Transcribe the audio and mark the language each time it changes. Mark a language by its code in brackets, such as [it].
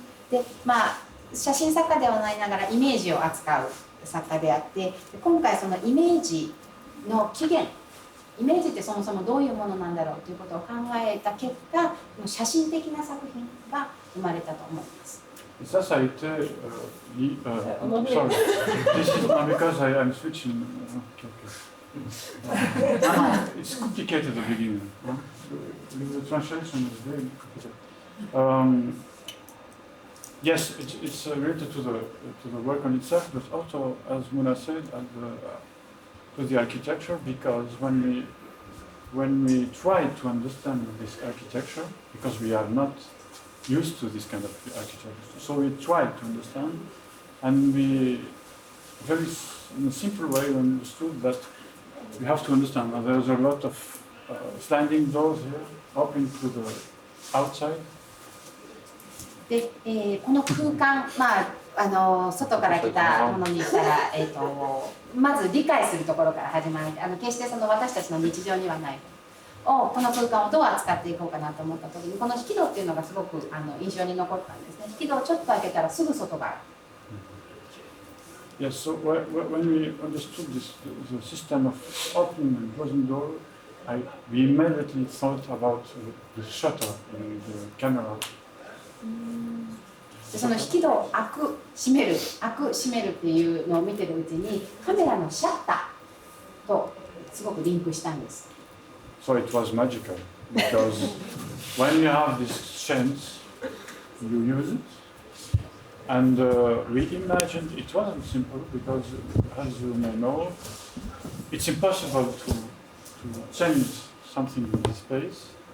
[ja] で、写真作家ではないながらイメージを扱う作家であって、今回そのイメージの起源、イメージってそもそもどういうものなんだろうということを考えた結果、写真的な作品が生まれたと思います。 [fr] Ça, ça a été. [en] Sorry, this is not because I'm switching. It's complicated at the beginning. The translation is very complicated. Yes, it's related to the work on itself, but also, as Mouna said, to the architecture. Because when we try to understand this architecture, because we are not used to this kind of architecture, so we try to understand, and we very in a simple way understood that we have to understand that there's a lot of sliding doors here, open to the outside. [ja] で、この空間、外から来たものにしたら、まず理解するところから始まる。決してその私たちの日常にはないこの空間をどう扱っていこうかなと思った時に、この引き戸っていうのがすごく印象に残ったんですね。引き戸をちょっと開けたらすぐ外がある。 [en] Yes, so when we understood the system of opening and closing door, we immediately thought about the shutter in the camera. [ja] でその引き戸を開く閉めるっていうのを見てるうちにカメラのシャッターとすごくリンクしたんです。 [en] So it was magical because when you have this chance, you use it. And we imagined it wasn't simple because, as you may know, it's impossible to change something in this space.